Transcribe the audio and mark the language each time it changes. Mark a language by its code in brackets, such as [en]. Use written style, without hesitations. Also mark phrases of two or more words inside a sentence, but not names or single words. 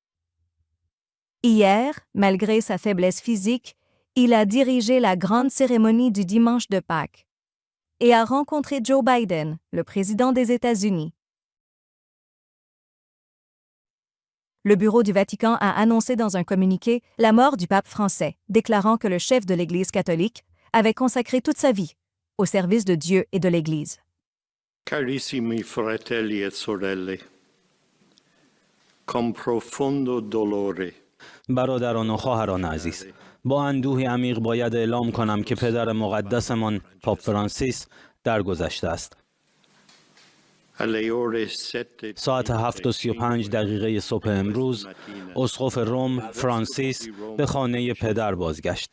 [fr] Hier, malgré sa faiblesse physique, il a dirigé la grande cérémonie du dimanche de Pâques et a rencontré Joe Biden, le président des États-Unis. Le bureau du Vatican a annoncé dans un communiqué la mort du pape français, déclarant que le chef de l'Église catholique avait consacré toute sa vie au service de Dieu et de l'Église. [it] Carissimi fratelli et sorelle, con profondo dolore. [fa] برادران و خواهران عزیز، با اندوهی عمیق باید اعلام کنم که پدر مقدسمان پاپ فرانسیس درگذشته است. ساعت 7:35 صبح امروز، اسقف روم فرانسیس به خانه پدر بازگشت.